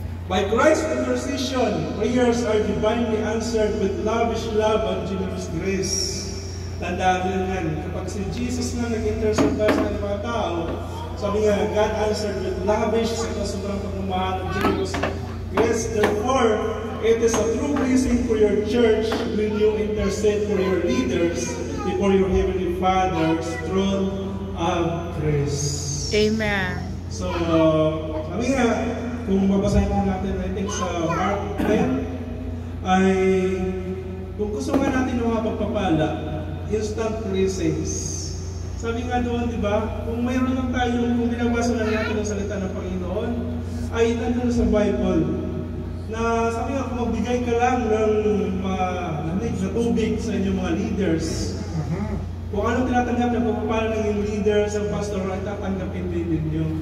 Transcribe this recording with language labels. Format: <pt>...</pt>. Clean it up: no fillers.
<en>By Christ's intercession, prayers are divinely answered with lavish love and generous grace.</en> <tl>Tandaan din yan, kapag si Jesus na nag-intercede tayo sa mga tao, sabi nga,</tl> <en>God answered with lavish</en> <tl>sa sobrang pagmamahal ng</tl> <en>generous grace. Therefore, it is a true blessing for your church when you intercede for your leaders before your Heavenly Father's throne of grace. Amen.</en> <tl>So, sabi nga, kung babasahin mo natin,</tl> <en>I think</en> <tl>sa Mark 10, ay kung gusto nga natin ng mga pagpapala,</tl> <en>instant blessings.</en> <tl>Sabi nga doon, di ba, kung mayroon lang tayong, kung binabasa lang natin ang salita ng Panginoon, ay nandun sa Bible, na sabi nga, kung magbigay ka lang ng lamig na tubig sa inyong mga leaders, kung anong tinatanggap na pagpapala ng inyong leaders, ang pastor, ay tatanggapin din ninyo.</tl>